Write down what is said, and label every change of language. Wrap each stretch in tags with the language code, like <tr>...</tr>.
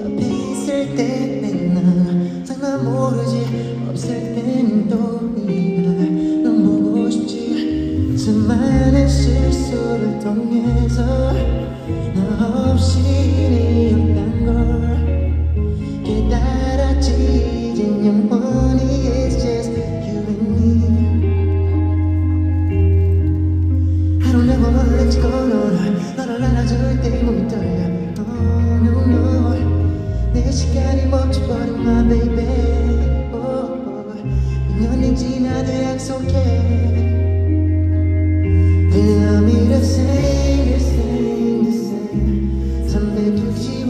<ko>옆에 있을 때는 상관 모르지. 없을 땐 또 네가 넌 보고 싶지. 수많은 실수를 통해서 너 없이 일이 없단 걸 깨달았지. 이젠 영원히</ko> <en>it's just you and me. I don't ever wanna let you go, no, no.</en> <ko>너를 안아줄 때 몸이 떨려.</ko> <en>Oh no no.</en> <ko>내 시간이 멈춰버린</ko> <en>my baby.</en> <ko>Oh, oh. 2년이 지나도 약속해.</ko> <en>Love me the same, the same, the same.</en>